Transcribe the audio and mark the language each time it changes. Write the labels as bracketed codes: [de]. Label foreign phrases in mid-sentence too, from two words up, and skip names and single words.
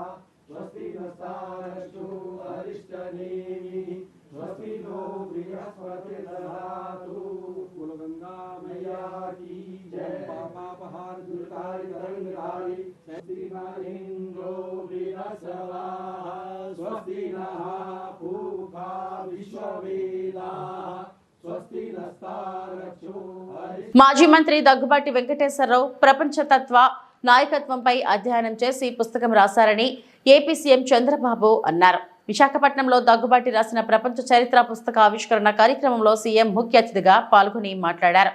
[sa] स्वस्ति नस्तारश्चो अरिष्टनेमिः स्वस्ति नो बृहस्पतिर्दधातु [hi] कुलगंगा मैया की जय. [sa] पापापहार दुर्गारि तरंगधारि स्वस्ति न इंद्रो बृहस्पतिः स्वस्ति नः पूषा विश्ववेदाः स्वस्ति नस्तारश्चो. [te] మాజీ మంత్రి దగ్గుబాటి వెంకటేశ్వరరావు ప్రపంచతత్వ నాయకత్వంపై అధ్యయనం చేసి పుస్తకం రాశారని ఏపీ సీఎం చంద్రబాబు అన్నారు. విశాఖపట్నంలో దగ్గుబాటి రాసిన ప్రపంచ చరిత్ర పుస్తక ఆవిష్కరణ కార్యక్రమంలో సీఎం ముఖ్య అతిథిగా పాల్గొని మాట్లాడారు.